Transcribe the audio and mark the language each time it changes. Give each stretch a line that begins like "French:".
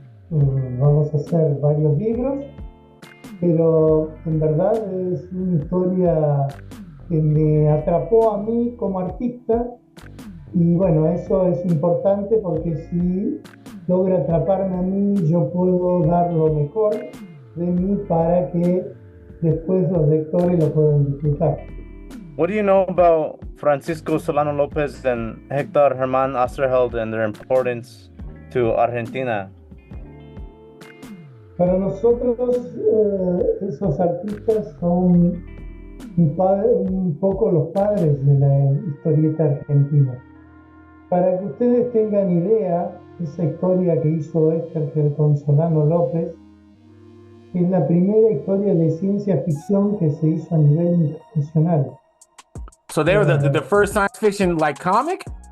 Spanish: vamos a hacer varios libros, pero en verdad es una historia que me atrapó a mí como artista, y bueno, eso es importante porque si logra atraparme a mí, yo puedo dar lo mejor de mí para que después los lectores lo puedan disfrutar.
English: What do you know about Francisco Solano Lopez and Héctor Germán Osterheld and their importance to Argentina?
Spanish: Para nosotros, esos artistas son un poco los padres de la historieta argentina. Para que ustedes tengan idea, esa historia que hizo Héctor con Solano López Es la primera historia de ciencia ficción que se hizo a nivel internacional.
English: So they were the first science fiction like comic?